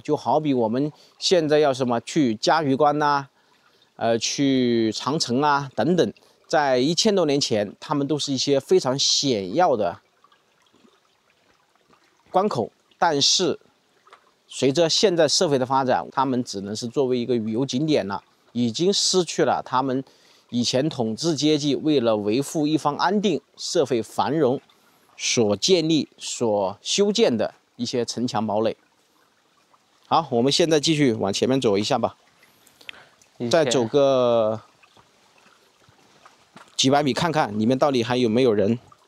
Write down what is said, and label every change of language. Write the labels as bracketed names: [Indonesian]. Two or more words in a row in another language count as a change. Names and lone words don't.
[Chinese] 就好比我們現在要什麼去嘉峪關吶、去長城啊等等，在1000多年前，他們都是一些非常顯耀的關口，但是隨着現在社會的發展，他們只能是作為一個旅遊景點了，已經失去了他們以前統治階級為了維護一方安定、社會繁榮所建立、所修建的一些城牆堡壘。好，我們現在繼續往前面走一下吧，再走個幾百米，看看裡面到底還有沒有人。